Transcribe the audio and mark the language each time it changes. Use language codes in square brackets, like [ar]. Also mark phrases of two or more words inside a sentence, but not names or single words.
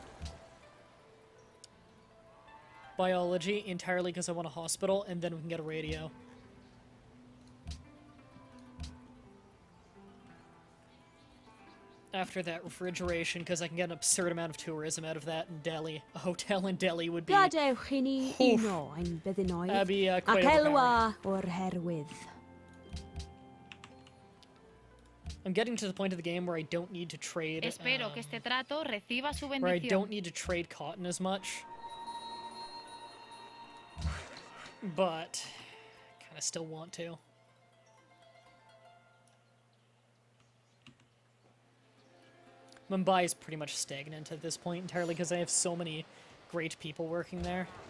[en] Biology, entirely because I want a hospital, and then we can get a radio. After that, refrigeration, because I can get an absurd amount of tourism out of that in Delhi. A hotel in Delhi would be... [cy] Gadewch chi ni Oof. uno ein byddinoedd, [en] That'd be quite [cy] ac [en] overpowering. [cy] elwa o'r herwydd. [en] I'm getting to the point of the game where I don't need to trade... [es] Espero que este trato reciba su [en] where I [es] bendición. [en] don't need to trade cotton as much. But... kind of still want to. Mumbai is pretty much stagnant at this point entirely because I have so many great people working there.